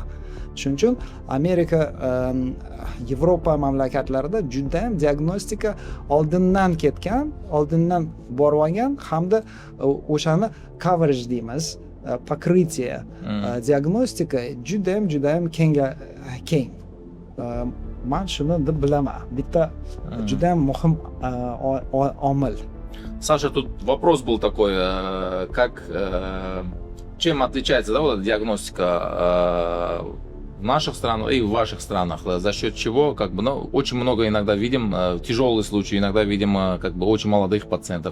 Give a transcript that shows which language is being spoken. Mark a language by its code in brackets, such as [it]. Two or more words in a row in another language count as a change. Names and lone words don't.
[uz] Shuning uchun Amerika, Yevropa mamlakatlarida juda ham diagnostika oldindan ketgan, oldindan borib olgan hamda o'shani coverage deymiz, покрытие diagnostika juda ham keng. Men shuni deb bilaman. Bitta juda ham muhim omil. [ru] Саша, тут вопрос был такой, как чем отличается, да, вот диагностика в наших странах и в ваших странах, за счет чего, как бы, ну, очень много иногда видим тяжелые случаи, иногда видим как бы очень молодых пациентов.